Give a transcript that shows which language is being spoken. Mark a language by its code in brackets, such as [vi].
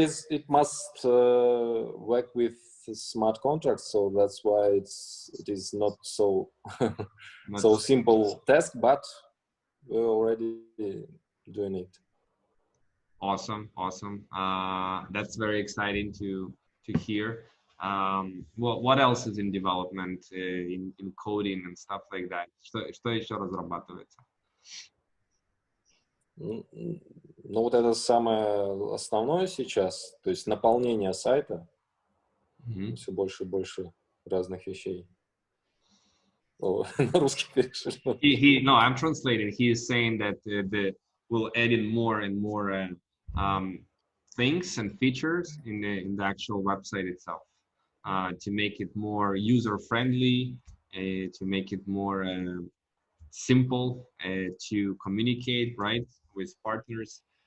[en] It must work with smart contracts, so that's why it is not so so simple task, but we're already doing it. Awesome. That's very exciting to hear. What else is in development in coding and stuff like that? [ru] Что еще разрабатывается? Ну вот это самое основное сейчас, то есть наполнение сайта, все больше и больше разных вещей. На русский перешли. [en] No, I'm translating. He is saying that we'll add in more and more things and features in the actual website itself to make it more user friendly, to make it more simple to communicate, right, with partners.